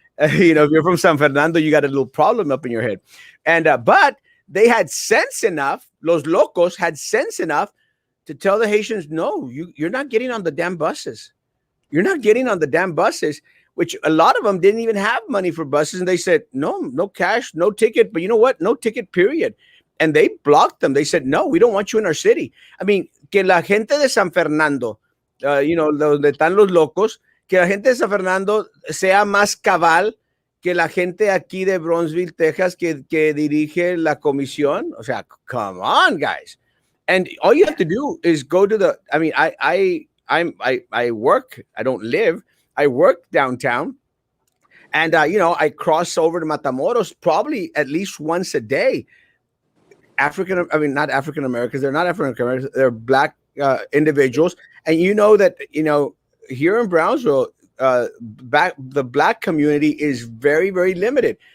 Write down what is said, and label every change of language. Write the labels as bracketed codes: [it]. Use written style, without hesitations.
[en] If you're from San Fernando, you got a little problem up in your head. And but they had sense enough, los locos had sense enough to tell the Haitians, no, you're not getting on the damn buses. You're not getting on the damn buses, which a lot of them didn't even have money for buses. And they said, no cash, no ticket. But you know what? No ticket, period. And they blocked them. They said, no, we don't want you in our city. [es] I mean, que la gente de San Fernando, donde están los locos, que la gente de San Fernando sea más cabal que la gente aquí de Bronzeville, Texas, que dirige la comisión. O sea, [en] come on, guys. And all you have to do is go to the. I mean, I work. I don't live. I work downtown, and I cross over to Matamoros probably at least once a day. I mean, not African Americans. They're not African Americans. They're black individuals, and that here in Brownsville, the black community is very, very limited.